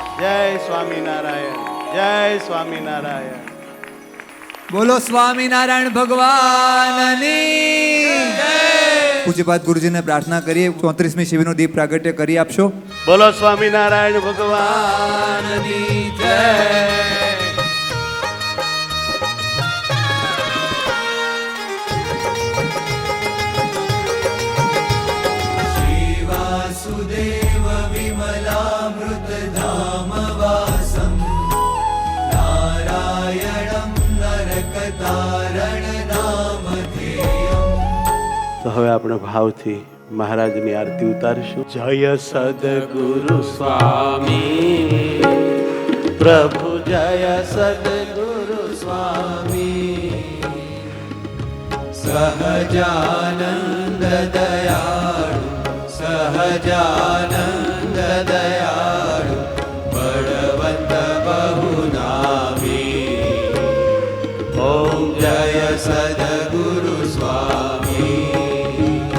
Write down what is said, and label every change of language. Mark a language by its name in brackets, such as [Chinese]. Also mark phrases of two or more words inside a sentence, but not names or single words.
[Gujarati] જય સ્વામિનારાયણ. જય સ્વામિનારાયણ. બોલો સ્વામિનારાયણ ભગવાનની જય. પૂજ્યપાદ ગુરુજીને પ્રાર્થના કરીએ, 34મી શિબિરનો દીપ પ્રાગટ્ય કરી આપશો. બોલો સ્વામિનારાયણ ભગવાનની જય. [Sanskrit] वासुदेव विमलामृत धाम वासम नारायणं नरकतारण नामधेयम्. [Gujarati] તો હવે આપણે ભાવથી મહારાજની આરતી ઉતારીશું. જય સદગુરુ સ્વામી પ્રભુ, જય સદગુરુ સ્વામી. સહજાનંદ દયાળુ સહજાનંદ દયાળુ બળવંત બહુનામી. ૐ જય સદ્ગુરુ સ્વામી.